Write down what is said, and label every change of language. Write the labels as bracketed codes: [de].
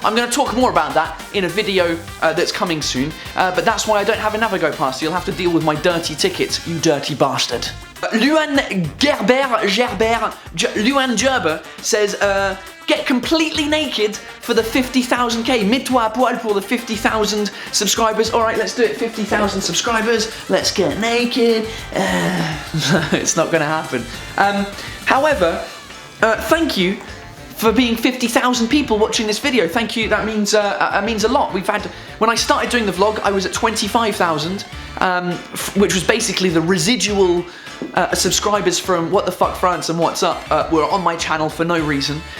[en] I'm going to talk more about that in a video that's coming soon, but that's why I don't have a Navigo pass, so you'll have to deal with my dirty tickets, you dirty bastard. Luan Gerber says, get completely naked for the 50,000k. [fr] Mets-toi à poil pour [en] the 50,000 subscribers. Alright, let's do it. 50,000 subscribers. Let's get naked. It's not going to happen. However, thank you for being 50,000 people watching this video. Thank you. That means a lot. When I started doing the vlog, I was at 25,000, which was basically the residual subscribers from What the Fuck France and What's Up were on my channel for no reason.